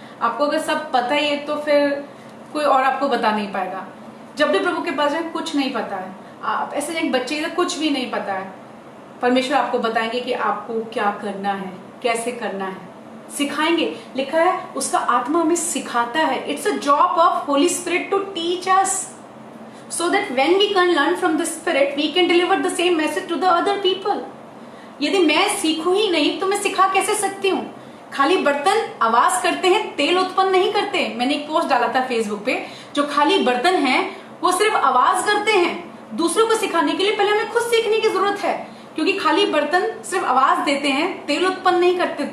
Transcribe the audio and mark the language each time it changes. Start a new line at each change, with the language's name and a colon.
Hindi: आपको अगर सब पता ही है तो फिर कोई और आपको बता नहीं पाएगा। जब भी प्रभु के पास जाए कुछ नहीं पता है, आप ऐसे एक बच्चे से कुछ भी नहीं पता है, परमेश्वर आपको बताएंगे कि आपको क्या करना है, कैसे करना है, सिखाएंगे। लिखा है उसका आत्मा हमें सिखाता है।
English: It's a job of Holy Spirit to teach us so that when we can learn from the spirit we can deliver the same message to the other people।
Hindi: यदि मैं सीखूं ही नहीं तो मैं सिखा कैसे सकती हूँ। खाली बर्तन आवाज करते हैं, तेल उत्पन्न नहीं करते। मैंने एक पोस्ट डाला था फेसबुक पे, जो खाली बर्तन हैं वो सिर्फ आवाज करते हैं। दूसरों को सिखाने के लिए पहले हमें खुद सीखने की जरूरत है, क्योंकि खाली बर्तन सिर्फ आवाज देते हैं, तेल उत्पन्न नहीं करते।